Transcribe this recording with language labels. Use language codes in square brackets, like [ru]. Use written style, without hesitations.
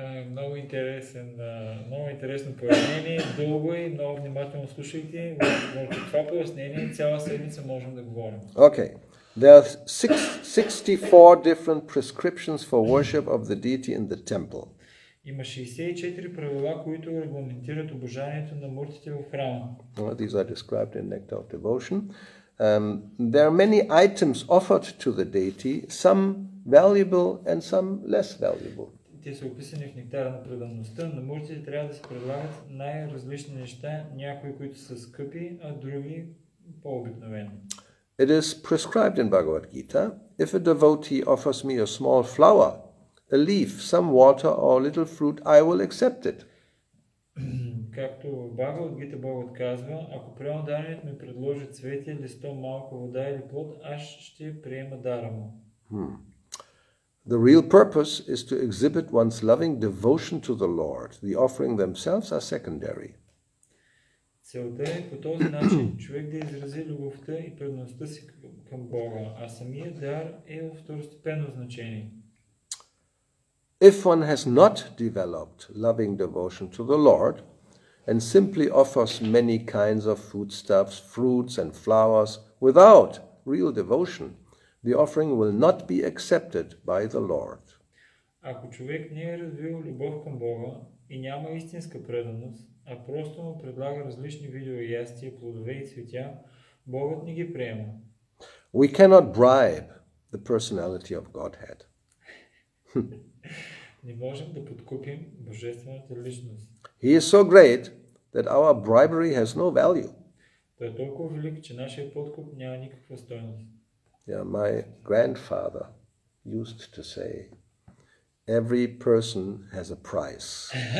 [bg] Много интересно пояснение, дълго и много внимателно слушайте. Върху това пояснение цяла седмица можем да говорим. [en] Okay. There are 64 different prescriptions for worship of the deity in the temple. [bg] Има 64 правила, които регламентират обожанието на муртите в храма. [en] These are described in Nectar of Devotion. There are many items offered to the deity, some valuable and some less valuable. [bg] Те са описани в Нектара на преданността. На муртите трябва да се предлагат най-различни неща, някои, които са скъпи, а други по-обикновени. [en] It is prescribed in Bhagavad Gita, if a devotee offers me a small flower, a leaf, some water or a little fruit, I will accept it. [bg] Както в Бхагавад Гита Богът казва, ако преданният ми предложи цветя, листо, малко вода или плод, аз ще приема дара му. [en] The real purpose is to exhibit one's loving devotion to the Lord. The offering themselves are secondary. [bg] Целта е по този начин човек да изрази любовта и предаността си към Бога, а самият дар е в второстепенно значение. [en] If one has not developed loving devotion to the Lord and simply offers many kinds of foodstuffs, fruits and flowers without real devotion, the offering will not be accepted by the Lord. [bg] Ако човек не е развил любов към Бога и няма истинска преданост, а просто му предлага различни видове ястия, плодове и цветя, Богът не ги приема. [en] We cannot bribe the personality of Godhead. [bg] Не можем да подкупим божествената личност. [en] He is so great that our bribery has no value. [bg] Той е толкова велик, че нашия подкуп няма никаква стойност. [en] Yeah, my grandfather used to say, every person has a price.